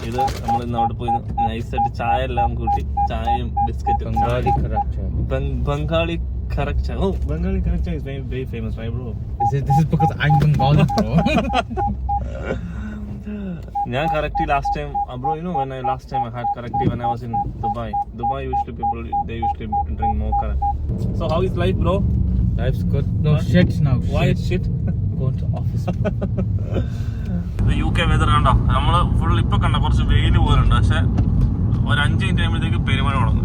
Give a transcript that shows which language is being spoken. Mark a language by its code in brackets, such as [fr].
[ml] ഇത് നമ്മൾ ഇന്ന് അവിടെ പോയി നൈസായിട്ട് ചായ എല്ലാം കൂട്ടി, ചായയും ബിസ്ക്കറ്റും. Bengali Karakcha. [en] Oh, Bengali Karakcha is very, very famous, right, bro? This is because I'm Bengali, bro. Yeah, Karakti last time, bro. You know when last time I had Karakti when I was in Dubai. Dubai usually they usually drink more Karakti. So how is life, bro? Life's good. No shit now. Why it's shit? Going to office. The UK weather [ml] കണ്ടോ? നമ്മള് full ഇപ്പൊ കണ്ട കുറച്ച് വെയിൽ പോലുണ്ട്, പക്ഷെ ഒരു 5 minute കഴിയുമ്പോഴത്തേക്ക് പെരുമഴ തുടങ്ങും.